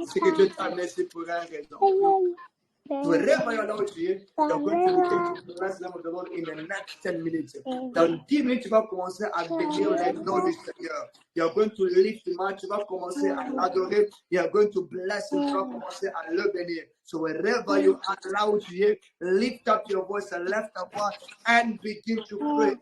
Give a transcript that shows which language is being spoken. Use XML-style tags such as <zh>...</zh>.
<fr>C'est que Dieu t'a amené pour une raison.</fr> <en>Wherever you are now, you're going to begin to bless the name of the Lord in the next 10 minutes.</en> <fr>Dans 10 minutes, tu vas commencer à bénir le nom du Seigneur.</fr> <en>You're going to lift him up.</en> <fr>Tu vas commencer à l'adorer.</fr> <en>You're going to bless him.</en> <fr>Tu vas commencer à le bénir.</fr> <en>So wherever you are now, lift up your voice and lift up and begin to pray.</en>